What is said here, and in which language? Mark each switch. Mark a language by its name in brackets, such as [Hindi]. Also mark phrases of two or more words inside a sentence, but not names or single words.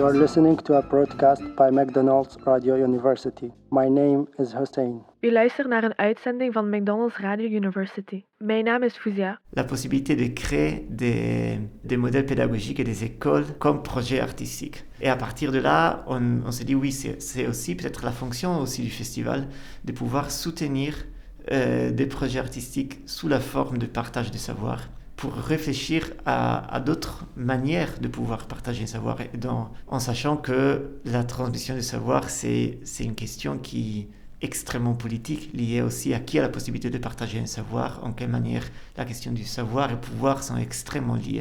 [English] listening to a broadcast by McDonald's Radio University. My name is Hussein. [Dutch] U luistert naar een uitzending van McDonald's Radio University. Mijn naam is Fouzia. [French] La possibilité de créer des modèles pédagogiques et des écoles comme projet artistique. Et à partir de là, on s'est dit oui, c'est aussi peut-être la fonction aussi du festival de pouvoir soutenir des projets artistiques sous la forme de partage de savoir, pour réfléchir à d'autres manières de pouvoir partager le savoir, en sachant que la transmission du savoir, c'est une question qui est extrêmement politique, liée aussi à qui a la possibilité de partager un savoir, en quelle manière la question du savoir et pouvoir sont extrêmement liées.